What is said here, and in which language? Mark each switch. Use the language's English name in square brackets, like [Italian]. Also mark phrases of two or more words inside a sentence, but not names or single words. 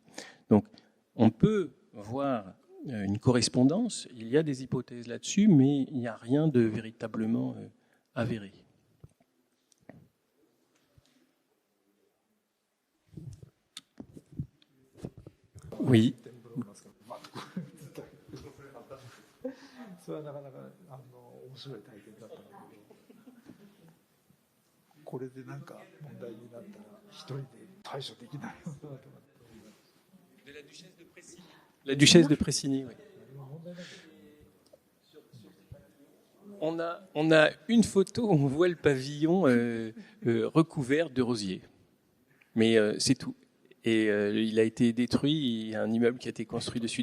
[French] Donc on peut voir une correspondance, il y a des hypothèses là-dessus, mais il n'y a rien de véritablement avéré. Oui. [Japanese] それはなかなか面白い体験だったので、これでなんか問題になったら一人で対処できないよなと思って。 [French] La duchesse de Pressigny, oui. On a une photo où on voit le pavillon recouvert de rosiers. Mais c'est tout. Et il a été détruit, il y a un immeuble qui a été construit dessus.